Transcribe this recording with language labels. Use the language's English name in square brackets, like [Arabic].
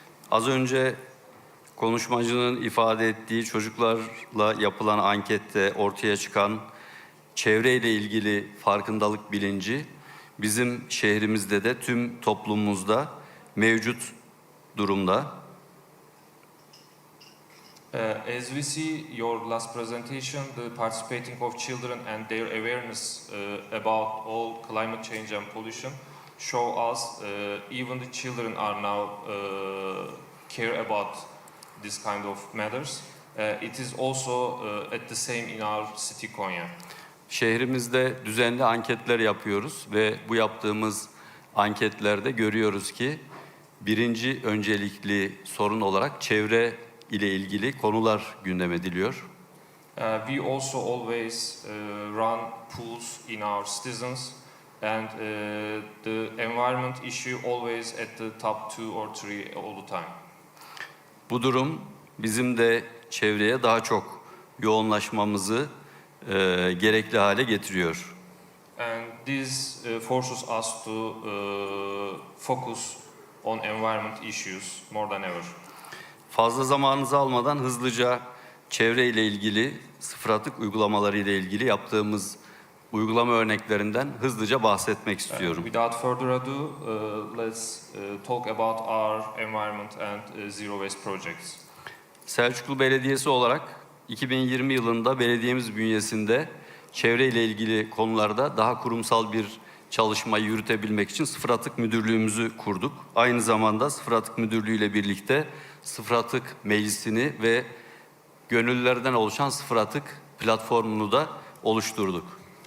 [Turkish] Az önce konuşmacının ifade ettiği çocuklarla yapılan ankette ortaya çıkan çevreyle ilgili farkındalık bilinci bizim şehrimizde de tüm toplumumuzda mevcut durumda. [English] As we see your last presentation, the participating of children and their awareness about all climate change and pollution show us even the children are now care about this kind of matters. It is also at the same in our city Konya. [Turkish] Şehrimizde düzenli anketler yapıyoruz ve bu yaptığımız anketlerde görüyoruz ki birinci öncelikli sorun olarak çevre ile ilgili konular gündem ediliyor. [English] We also always run pools in our citizens, and the environment issue always at the top 2 or 3 all the time. [Turkish] Bu durum bizim de çevreye daha çok yoğunlaşmamızı gerekli hale getiriyor. [English] And this forces us to focus on environment issues more than ever. [Turkish] Fazla zamanınızı almadan hızlıca çevreyle ilgili, sıfır atık uygulamaları ile ilgili yaptığımız uygulama örneklerinden hızlıca bahsetmek istiyorum. [English] Without further ado, let's talk about our environment and zero waste projects. [Turkish] Selçuklu Belediyesi olarak 2020 yılında belediyemiz bünyesinde çevreyle ilgili konularda daha kurumsal bir çalışmayı yürütebilmek için Sıfır Atık Müdürlüğümüzü kurduk. Aynı zamanda Sıfır Atık Müdürlüğü ile birlikte Sıfır Atık Meclisi'ni ve gönüllülerden oluşan Sıfır Atık platformunu da oluşturduk.